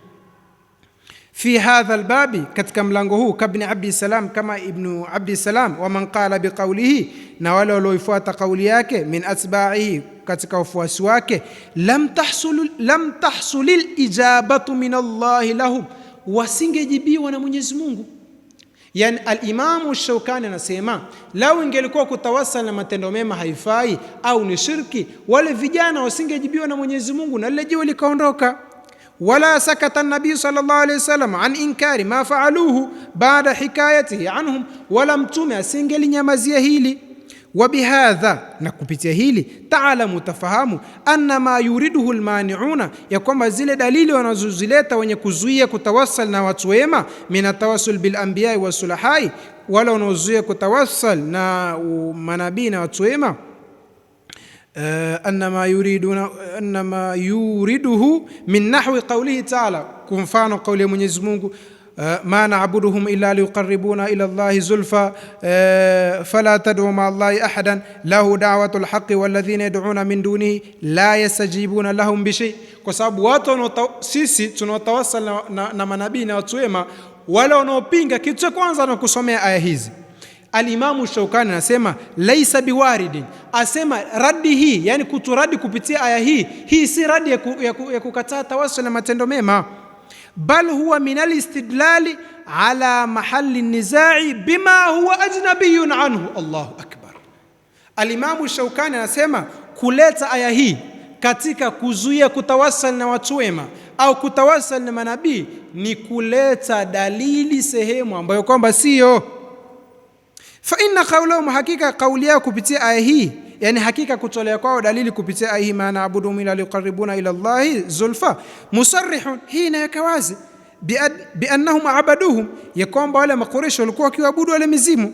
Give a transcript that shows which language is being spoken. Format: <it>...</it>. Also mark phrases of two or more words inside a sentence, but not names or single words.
<ar>في هذا الباب,</ar> <sw>katika mlango huu,</sw> <ar>كابن عبد السلام,</ar> <sw>kama Ibn Abdi Salam,</sw> <ar>ومن قال بقوله,</ar> <sw>na wale walioifuata kauli yake,</sw> <ar>من أتباعه,</ar> <sw>katika wafuasi wake,</sw> <ar>لم تحصل الإجابة من الله لهم,</ar> <sw>wasingejibiwa na Mwenyezi Mungu. Yani al-Imam Shawkani anasema lau ingelikuwa kutawassal na matendo mema haifai au ni shirki, wale vijana wasingejibiwa na Mwenyezi Mungu na lile jiwe likaondoka.</sw> <ar>ولا سكت النبي صلى الله عليه وسلم عن إنكار ما فعلوه بعد حكايته عنهم,</ar> <sw>wala mtume asingelinyamazia hili.</sw> <ar>وبهذا,</ar> <sw>na kupitia hili, taalamu, tafahamu,</sw> <ar>أن ما يريده المانعون,</ar> <sw>ya kwamba zile dalili wanazozileta wenye kuzuia kutawassal na watu wema,</sw> <ar>من التوسل بالأنبياء والصلحاء,</ar> <sw>wala wanaozuia kutawassal na manabii na watu wema,</sw> <ar>أنما يريده من نحو قوله تعالى,</ar> <sw>kumfano kauli ya Mwenyezi Mungu,</sw> <ar>ما نعبدهم إلا ليقربونا إلى الله زلفى فلا تدع مع الله أحدا له دعوة الحق والذين يدعون من دونه لا يستجيبون لهم بشيء.</ar> <sw>Kwa sababu watu sisi tunawatawassal na manabii na watu wema, wale wanaopinga kitu cha kwanza na kusomea aya hizi. Al-Imamu Shaukani anasema</sw> <ar>ليس بوارد,</ar> <sw>asema radi hii, yani kuturadi kupitia aya hii si radi ya kukataa tawassul na matendo mema,</sw> <ar>بل هو من الاستدلال على محل النزاع بما هو أجنبي عنه. الله أكبر.</ar> <sw>Al-Imamu Shaukani anasema kuleta aya hii katika kuzuia kutawassal na watu wema au kutawassal na manabii ni kuleta dalili sehemu ambayo kwamba sio.</sw> <ar>فإن قولهم,</ar> <sw>hakika kauli yao kupitia aya hii, yani hakika kutolea kwao dalili kupitia aya hii,</sw> <ar>ما نعبدهم إلا ليقربونا إلى الله زلفى,</ar> <sw>musarrihun, hii inaweka wazi</sw> <ar>بأنهم عبدوهم,</ar> <sw>ya kwamba wale makureshi walikuwa wakiabudu wale mizimu.</sw>